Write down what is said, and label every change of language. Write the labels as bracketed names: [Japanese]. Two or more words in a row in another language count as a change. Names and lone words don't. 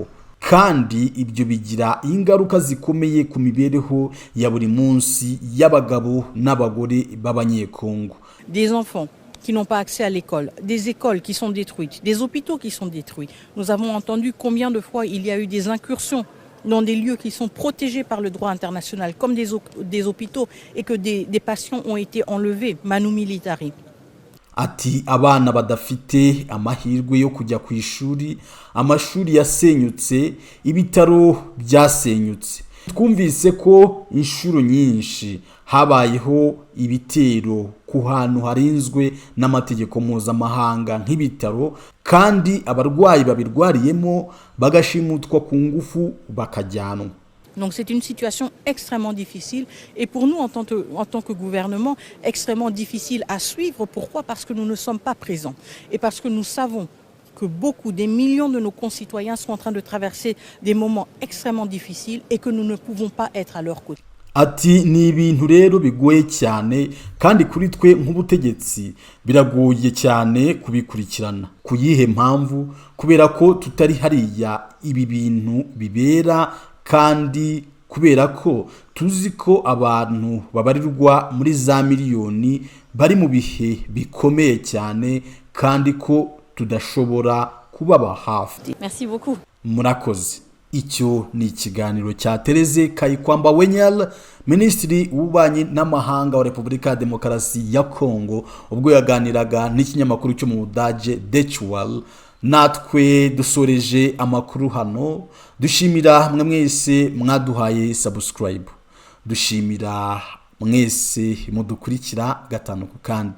[Kinyarwanda] Kandi ibyo bigira ingaruka zikomeye ku mibereho ya buri munsi y'abagabo n'abagore b'abanyekongo. [French] Des enfants qui n'ont pas accès à l'école, des écoles qui sont détruites, des hôpitaux qui sont détruits. Nous avons entendu combien de fois il y a eu des incursions dans des lieux qui sont protégés par le droit international, comme des hôpitaux, et que des patients ont été enlevés, [Latin] manu militari. [Kinyarwanda] Ati abana badafite amahirwe yo kujya ku ishuri, amashuri yasenyutse, ibitaro byasenyutse. Twumvise ko inshuro nyinshi habayeho ibitero ku hantu harinzwe n'amategeko mpuzamahanga nk'ibitaro, kandi abarwayi babirwariyemo bagashimutwa ku ngufu bakajyanwa. [French] Donc c'est une situation extrêmement difficile et pour nous en tant que gouvernement extrêmement difficile à suivre. Pourquoi? Parce que nous ne sommes pas présents et parce que nous savons que des millions de nos concitoyens sont en train de traverser des moments extrêmement difficiles et que nous ne pouvons pas être à leur côté. [Kinyarwanda] Ati ni ibintu rero bigoye cyane, kandi kuri twe nk'ubutegetsi biragoye cyane kubikurikirana. Kuyihe mpamvu? Kubera ko tutari hariya ibi bintu bibera, kandi kubera ko tuzi ko abantu babarirwa muri za miliyoni bari mu bihe bikomeye cyane, kandi ko tudashobora kubaba hafi. [French] Merci beaucoup. [Kinyarwanda] Murakoze. Icyo ni ikiganiro cya Tereze Kayikwamba Wenyal, Minisitiri w'Ububanyi n'Amahanga wa Repubulika ya Demokarasi ya Kongo, ubwo yaganiraga n'ikinyamakuru cyo mu Budage Deutsche Welle. Natwe dusoreje amakuru hano, dushimira mwe mwese mwaduhaye subscribe, dushimira mwese mudukurikira gatanu ku kandi.